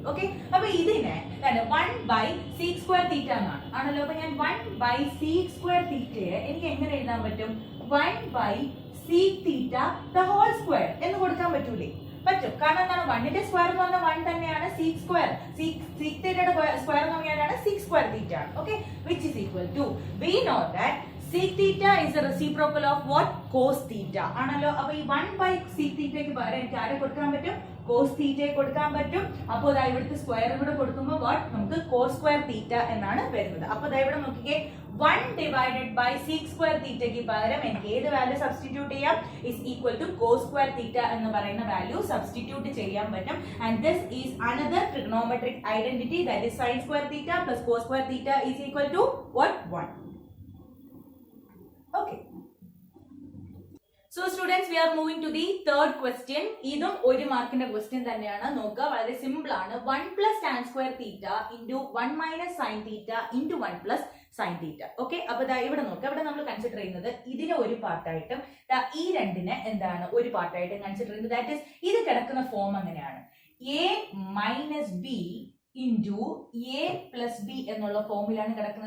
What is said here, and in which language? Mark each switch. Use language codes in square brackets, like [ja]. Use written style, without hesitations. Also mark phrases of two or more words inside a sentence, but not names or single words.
[ml] ഓക്കെ, അപ്പൊ ഇതിനെ 1 ബൈ [en] sec square theta [ml] എന്നാണ് ആണല്ലോ. അപ്പൊ ഞാൻ 1 ബൈ [en] sec square theta [ml] എനിക്ക് എങ്ങനെ എഴുതാൻ പറ്റും? 1 [en] by sec theta the whole square [ml] എന്ന് കൊടുക്കാൻ പറ്റൂലേ? പറ്റും. കാരണം എന്താണ്? 1ന്റെ സ്ക്വയർ എന്ന് പറഞ്ഞാൽ 1 തന്നെയാണ്. [en] sec square, [ml] സീക് തീറ്റയുടെ സ്ക്വയർ എന്ന് പറഞ്ഞാൽ [en] sec square theta [ml] ആണ്. ഓക്കെ, [en] which is equal to, we know that sec theta is a reciprocal of what? Cos theta [ml] ആണല്ലോ. അപ്പൊ ഈ [en] 1 by sec theta [ml] ക്ക് പകരം എനിക്ക് ആരെ കൊടുക്കാൻ പറ്റും? [en] cos theta [ml] കൊടുക്കാൻ പറ്റും. അപ്പോൾ ദാ ഇവിടുത്തെ സ്ക്വയർ കൂടെ കൊടുക്കുമ്പോൾ what? നമുക്ക് [en] cos square theta [ml] എന്നാണ് വരുന്നത്. അപ്പൊ ദാ ഇവിടെ നോക്കിക്കേ, 1 [en] divided by sec square theta [ml] ക്ക് പകരം എനിക്ക് ഏത് [en] value substitute [ml] ചെയ്യാം? [en] is equal to cos square theta [ml] എന്ന് പറയുന്ന [en] value substitute [ml] ചെയ്യാൻ പറ്റും. [en] and this is another trigonometric identity, that is sin square theta plus cos square theta is equal to what? 1. Okay. So students, we are moving to the third question. [ml] ഇതും ഒരു മാർക്കിന്റെ ക്വസ്റ്റ്യൻ തന്നെയാണ്. നോക്കുക, വളരെ സിമ്പിൾ ആണ്. [en] 1 plus tan square theta into 1 minus sine theta into 1 plus sine theta. [ml] ഓക്കെ, അപ്പൊ ഇവിടെ നോക്കുക, ഇവിടെ നമ്മൾ കൺസിഡർ ചെയ്യുന്നത് ഇതിനെ ഒരു പാർട്ടായിട്ടും ഈ രണ്ടിനെ എന്താണ് ഒരു പാർട്ടായിട്ടും കൺസിഡർ ചെയ്യുന്നത്. [en] that is, [ml] ഇത് കിടക്കുന്ന ഫോം എങ്ങനെയാണ്? [en] a minus b into a plus b [ml] എന്നുള്ള ഫോമിലാണ് കിടക്കുന്നത്.